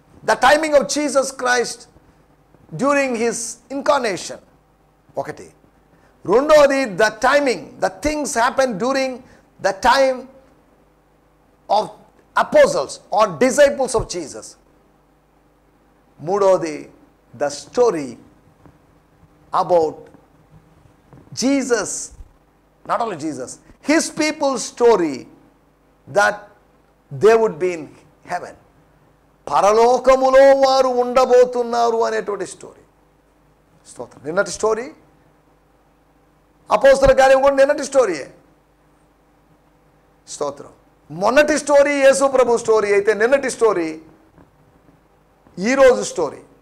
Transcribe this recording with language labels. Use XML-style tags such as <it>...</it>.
<en>the timing of Jesus Christ during his incarnation,</en> <te>ఒకటి. రెండోది</te> <en>The timing, the things happen during the time of apostles or disciples of Jesus.</en> <te>మూడోది</te> <en>the story about Jesus, not only Jesus, his people's story that they would be in heaven.</en> <te>పరలోకములో వారు ఉండబోతున్నారు అనేటువంటి story. స్తోత్రం. నిన్నటి story అపోస్తల కార్యం కూడా నిన్నటి స్టోరీయే. స్తోత్రం. మొన్నటి స్టోరీ యేసు ప్రభు స్టోరీ అయితే, నిన్నటి స్టోరీ ఈరోజు స్టోరీ.</te>